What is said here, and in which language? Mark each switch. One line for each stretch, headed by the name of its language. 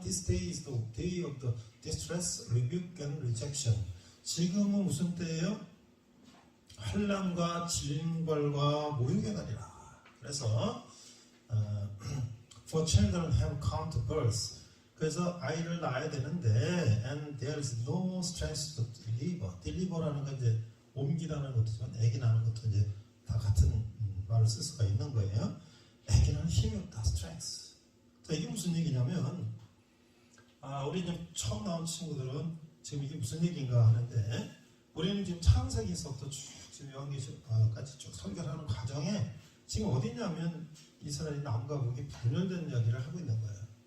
English: This day is the day of the distress, rebuke and rejection.
Korean: 지금은 무슨 때예요? 환난과 징벌과 모욕의 날이라.
English: 그래서 For children have come to birth.
Korean: 그래서 아이를 낳아야 되는데
English: and there is no strength to deliver.
Korean: deliver라는 건 이제 옮기라는 것도 아기 낳는 것도 이제 다 같은 말을 쓸 수가 있는 거예요. 아기는 힘이 없다. strength. 자, 이게 무슨 얘기냐면 우리 이제 처음 나온 친구들은 지금 이게 무슨 얘기인가 하는데 우리는 지금 창세기서부터 쭉 지금 여기까지 쭉 설교하는 과정에 지금 어디냐면 이스라엘 남과 북이 분열된 이야기를 하고 있는 거예요.